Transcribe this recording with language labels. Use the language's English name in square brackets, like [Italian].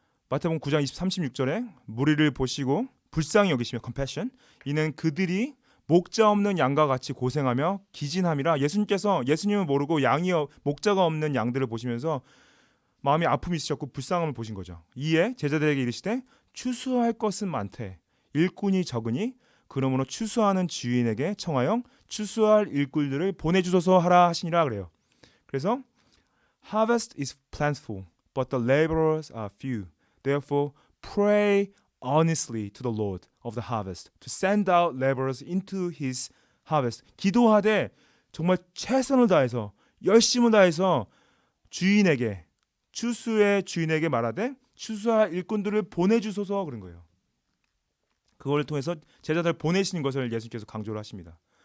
[Korean] 마태복음 9장 36절에 무리를 보시고 불쌍히 여기시며 compassion 이는 그들이 목자 없는 양과 같이 고생하며 기진함이라 예수님을 모르고 목자가 없는 양들을 보시면서 마음이 아픔이 있으셨고 불쌍함을 보신 거죠. 이에 제자들에게 이르시되 추수할 것은 많되 일꾼이 적으니 그러므로 추수하는 주인에게 청하여 추수할 일꾼들을 보내주소서 하라 하시니라 그래요. 그래서 [English] harvest is plentiful but the laborers are few. Therefore, pray earnestly to the Lord of the harvest to send out laborers into his harvest. [Korean] 기도하되 정말 최선을 다해서 열심을 다해서 주인에게 추수의 주인에게 말하되 추수할 일꾼들을 보내주소서 그런 거예요. 그걸 통해서 제자들 보내시는 것을 예수님께서 강조를 하십니다.